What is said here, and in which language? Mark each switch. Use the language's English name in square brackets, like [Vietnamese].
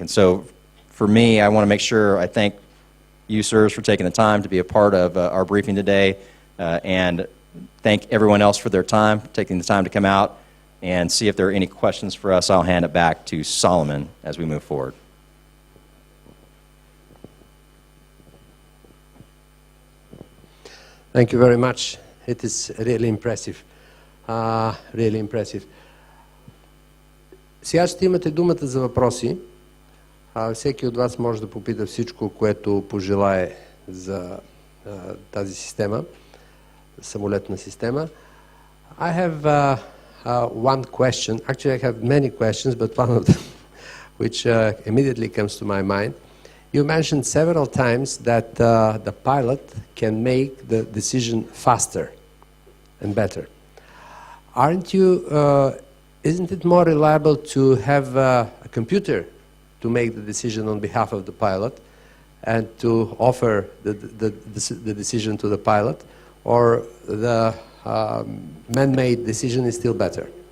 [English] And so for me, I want to make sure I thank you, sirs, for taking the time to be a part of our briefing today, and thank everyone else for their time, taking the time to come out and see if there are any questions for us. I'll hand it back to Solomon as we move forward. Thank you very much. It is really impressive. Really impressive. [Bulgarian] Сега ще имате думата за въпроси. Всеки от вас може да попита всичко, което пожелае за тази система, самолетна система. [English] I have one question. Actually, I have many questions, but one of them which immediately comes to my mind. You mentioned several times that the pilot can make the decision faster and better. Isn't it more reliable to have a computer to make the decision on behalf of the pilot and to offer the decision to the pilot, or the man-made decision is still better?